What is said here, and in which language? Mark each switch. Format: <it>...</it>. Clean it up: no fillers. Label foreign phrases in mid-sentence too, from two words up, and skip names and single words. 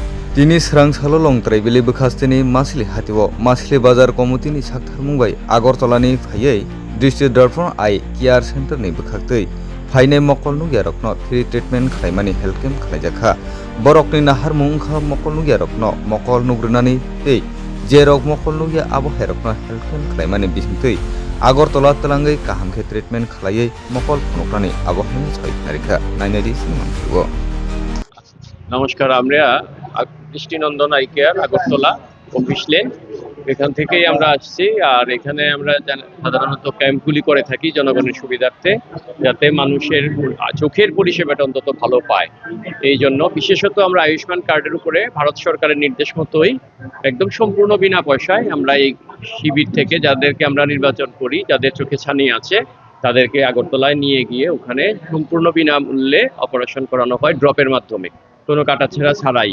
<trp>Tini serang salo long trai bili bekhastini masli hatiwo masli bazar komutini sakthar mungbai Agartala-ni phaiye District Darpon Eye Care Center ni bekhaktei phaine mokol nugiarokno</trp> <en>free treatment</en> <trp>khlaimani</trp> <en>health camp</en> <trp>khlaijakha borokni nahar mungkha mokol nugiarokno mokol nugrunani tei je rok mokol nugia abo herokno</trp> <en>health camp</en> <trp>khlaimani bisingtei Agartala talangai kahamkhe treatment khlaiye mokol phunokrani abo hini choi narikha nainari sinmankigo</trp> <bn>নমস্কার, আমরা দৃষ্টিনন্দন আই কেয়ার আগরতলা ২৫ লেন এখান থেকেই আমরা আসছি। আর এখানে আমরা সাধারণত ক্যাম্পগুলি করে থাকি জনগণের সুবিধার্থে, যাতে মানুষের চোখের পরিষেবাটা অন্তত ভালো পায়। এই জন্য বিশেষত আমরা আয়ুষ্মান কার্ডের উপরে ভারত সরকারের নির্দেশ মতোই একদম সম্পূর্ণ বিনা পয়সায় আমরা এই শিবির থেকে যাদেরকে আমরা নির্বাচন করি, যাদের চোখে ছানি আছে, তাদেরকে আগরতলায় নিয়ে গিয়ে ওখানে সম্পূর্ণ বিনামূল্যে অপারেশন করানো হয় ড্রপের মাধ্যমে, কোনো কাটাছেঁড়া ছাড়াই।</bn>